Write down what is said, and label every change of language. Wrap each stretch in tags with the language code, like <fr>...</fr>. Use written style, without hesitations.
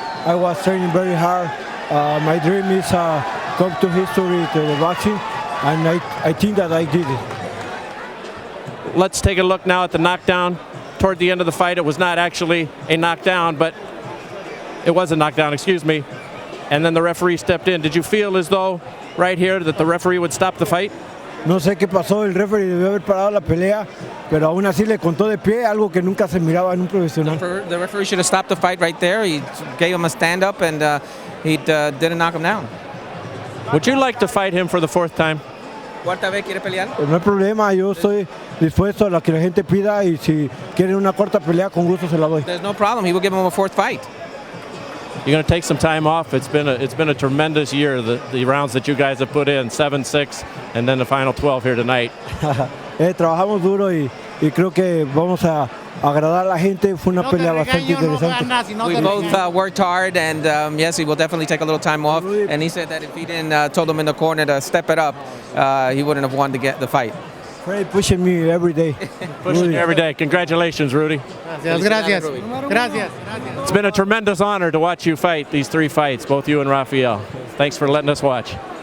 <en>I was training very hard. My dream is come to history to the boxing, and I think that I did it. Let's take a look now at the knockdown. Toward the end of the fight, it was not actually a knockdown, but it was a knockdown, excuse me. And then the referee stepped in. Did you feel as though right here that the referee would stop the fight?</en> <es>No sé qué pasó, el referee debió haber parado la pelea, pero aún así le contó de pie, algo que nunca se miraba en un profesional.</es> <en>The referee should have stopped the fight right there. He gave him a stand-up, and he didn't knock him down. Would you like to fight him for the 4th time?</en> <es>¿Cuarta vez quiere pelear? No hay problema, yo estoy dispuesto a lo que la gente pida, y si quieren una cuarta pelea, con gusto se la doy.</es> <en>There's no problem. He will give him a 4th fight. You're going to take some time off. It's been a tremendous year. The rounds that you guys have put in, 7-6, and then the final 12 here tonight.</en> <es>Trabajamos duro y creo que vamos a agradar a la gente. Fue una pelea bastante interesante.</es> <en>We both worked hard, and yes, he will definitely take a little time off. And he said that if he didn't told him in the corner to step it up, he wouldn't have won to get the fight. Pushing me every day. Pushing you every day. Congratulations, Rudy.</en> <es>Gracias.</es> <en>It's been a tremendous honor to watch you fight these 3 fights, both you and Rafael. Thanks for letting us watch.</en>